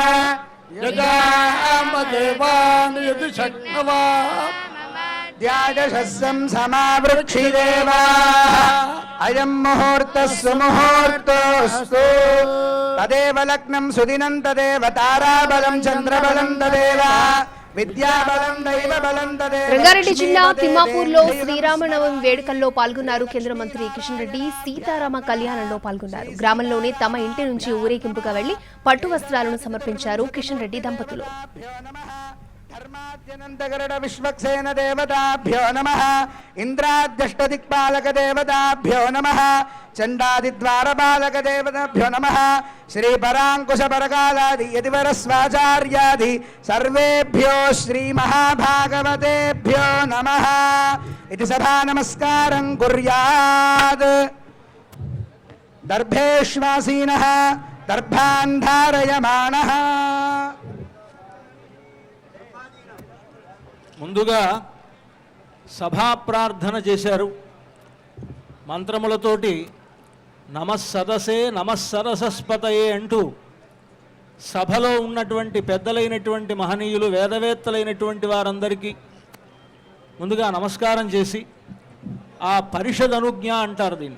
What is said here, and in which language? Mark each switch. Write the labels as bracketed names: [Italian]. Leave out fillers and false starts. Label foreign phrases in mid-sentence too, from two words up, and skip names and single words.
[Sanskrit] यजामदेवान् यदि शक्नवान् ध्यायशस्यं समावृक्षिदेवाः अयं मुहूर्तः सुमुहूर्तोऽस्तु तदेव लग्नं सुदिनं तदेव ताराबलं चन्द्रबलं तदेव విద్యాబలం దైవబలం తదేవ. [Telugu] రంగారెడ్డి జిల్లా తిమ్మాపూర్లో శ్రీరామనవమి వేడుకల్లో పాల్గొన్నారు కేంద్ర మంత్రి కిషన్ రెడ్డి. సీతారామ కళ్యాణంలో పాల్గొన్నారు. గ్రామంలోనే తమ ఇంటి నుంచి ఊరేగింపుగా వెళ్లి పట్టు వస్త్రాలను సమర్పించారు కిషన్ రెడ్డి దంపతులు. [Sanskrit] धर्माद्यनन्तगरुड विश्वक्सेन देवताभ्यो नमः इन्द्राद्यष्टदिक्पालक देवताभ्यो नमः चण्डादिद्वारपालक देवताभ्यो नमः श्रीपराङ्कुशपरकालादि यतिवरस्वाचार्यादि सर्वेभ्यो श्रीमहाभागवतेभ्यो नमः इति सभा नमस्कारं कुर्यात्. दर्भेष्वासीनः दर्भान् धारयमाणः. [Telugu] ముందుగా సభా ప్రార్థన చేశారు. మంత్రములతోటి [Sanskrit] నమస్సదసే నమస్సరసస్పతయే [Telugu] అంటూ సభలో ఉన్నటువంటి పెద్దలైనటువంటి మహనీయులు వేదవేత్తలైనటువంటి వారందరికీ ముందుగా నమస్కారం చేసి ఆ పరిషద్ అనుజ్ఞ అంటారు దీన్ని.